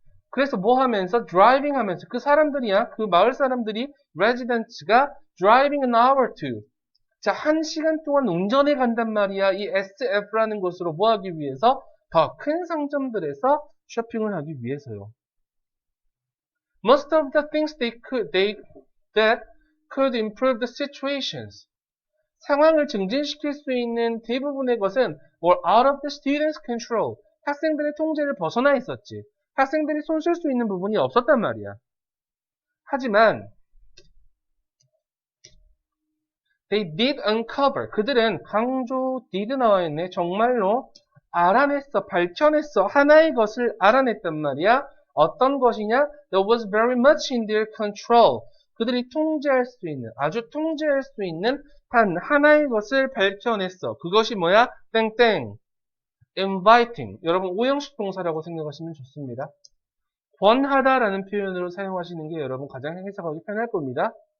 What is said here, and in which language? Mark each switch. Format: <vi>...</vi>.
<ko>그래서 뭐 하면서? 드라이빙 하면서. 그 사람들이야, 그 마을 사람들이, 레지던트가</ko> <en>driving an hour to.</en> <ko>자, 1시간 동안 운전해 간단 말이야. 이 SF라는 곳으로 뭐 하기 위해서? 더 큰 상점들에서 쇼핑을 하기 위해서요.</ko> <en>Most of the things that could improve the situations.</en> <ko>상황을 증진시킬 수 있는 대부분의 것은</ko> <en>were out of the students' control.</en> <ko>학생들의 통제를 벗어나 있었지. 학생들이 손 쓸 수 있는 부분이 없었단 말이야. 하지만</ko> <en>they did uncover.</en> <ko>그들은 강조 did 나와 있네. 정말로 알아냈어, 밝혀냈어. 하나의 것을 알아냈단 말이야. 어떤 것이냐?</ko> <en>That was very much in their control.</en> <ko>그들이 통제할 수 있는, 아주 통제할 수 있는 단 하나의 것을 밝혀냈어. 그것이 뭐야? 땡땡. inviting. 여러분 오형식 동사라고 생각하시면 좋습니다. 권하다라는 표현으로 사용하시는 게 여러분 가장 해석하기 편할 겁니다.</ko>